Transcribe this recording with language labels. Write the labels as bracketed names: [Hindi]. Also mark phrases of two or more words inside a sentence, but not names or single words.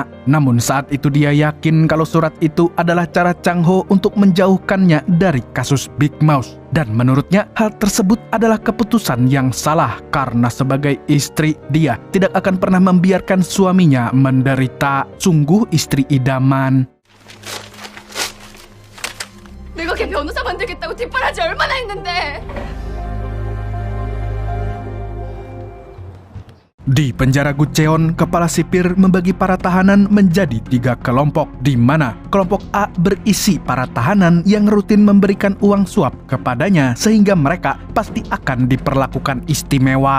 [Indonesian] Namun saat itu dia yakin kalau surat itu adalah cara Chang Ho untuk menjauhkannya dari kasus Big Mouse. Dan menurutnya hal tersebut adalah keputusan yang salah karena sebagai istri dia tidak akan pernah membiarkan suaminya menderita. Sungguh istri idaman. [Korean] 내가 걔 변호사 만들겠다고 뒷바라지 얼마나 했는데. [Indonesian] Di penjara Gucheon, kepala sipir membagi para tahanan menjadi 3 kelompok, di mana kelompok A berisi para tahanan yang rutin memberikan uang suap kepadanya sehingga mereka pasti akan diperlakukan istimewa.